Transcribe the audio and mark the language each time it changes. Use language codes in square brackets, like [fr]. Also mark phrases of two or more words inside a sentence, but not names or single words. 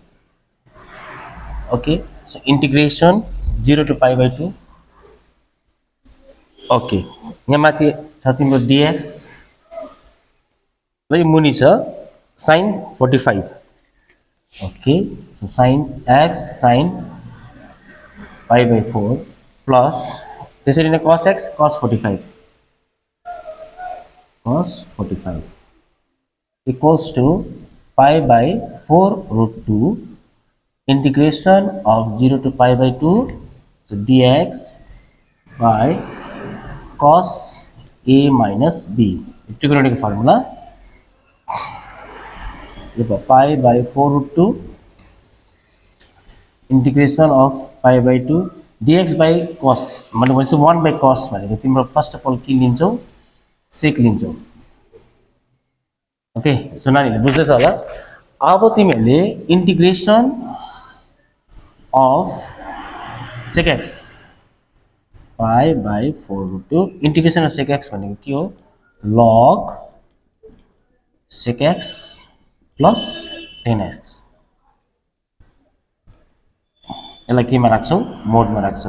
[en] okay, so integration 0 to pi by 2. [ne] ओके, यहाँ माथि छ तिम्रो dx र यो मुनि छ sin 45। [en] okay, so sin x sin pi by 4 plus [ne] त्यसरी नै [en] cos x cos 45 equals to pi by 4√2 integration of 0 to pi by 2, so dx by cos a minus b, trigonometric formula, pi by 4√2 integration of pi by 2 dx by cos भनेपछि 1 by cos [ne] भनेको तिम्रो [en] first of all [ne] के लिन्छौ सेक लिन्छौ। [en] okay, so [ne] नानीहरूले बुझ्दैछ होला। अब तिमीहरूले [en] integration of sec x pi by 4√2 integration of sec x [ne] भनेको के हो [en] log sec x plus 10x, [ne] यसलाई केमा राख्छौ मोडमा राख्छौ।